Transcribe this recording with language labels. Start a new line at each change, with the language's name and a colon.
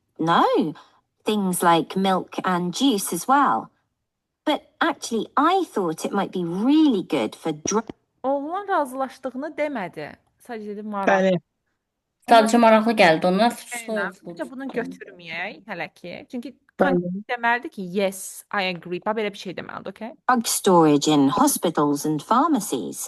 English: No, things like milk and juice as well. But actually, I thought it might be really good for...
Azerbaijani: Oğlan razılaşdığını demədi. Sadəcə dedi maraqlı. Bəli. Sadəcə maraqlı gəldi ona. Bence bunu götürməyək hələ ki. Çünki Bəli. deməlidir ki,
English: yes, I agree.
Azerbaijani: Belə bir şey deməlidir, okay?
English: Drug storage in hospitals and pharmacies.